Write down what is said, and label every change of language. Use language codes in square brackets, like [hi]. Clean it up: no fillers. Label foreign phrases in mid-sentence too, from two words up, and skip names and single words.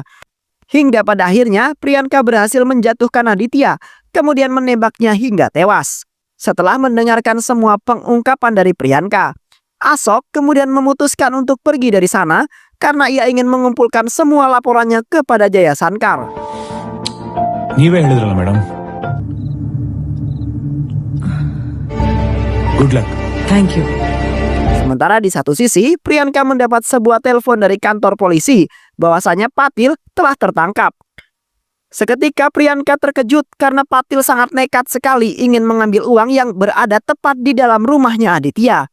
[id] Hingga pada akhirnya Priyanka berhasil menjatuhkan Aditya, kemudian menembaknya hingga tewas. Setelah mendengarkan semua pengungkapan dari Priyanka, Ashok kemudian memutuskan untuk pergi dari sana karena ia ingin mengumpulkan semua laporannya kepada Jaya Sankar. [kn] ನೀವೇ ಹೇಳಿದ್ರಲ್ಲ ಮೇಡಮ್. [en] good luck. thank you. [id] Sementara di satu sisi, Priyanka mendapat sebuah telepon dari kantor polisi bahwasanya Patil telah tertangkap. Seketika Priyanka terkejut karena Patil sangat nekat sekali ingin mengambil uang yang berada tepat di dalam rumahnya Aditya.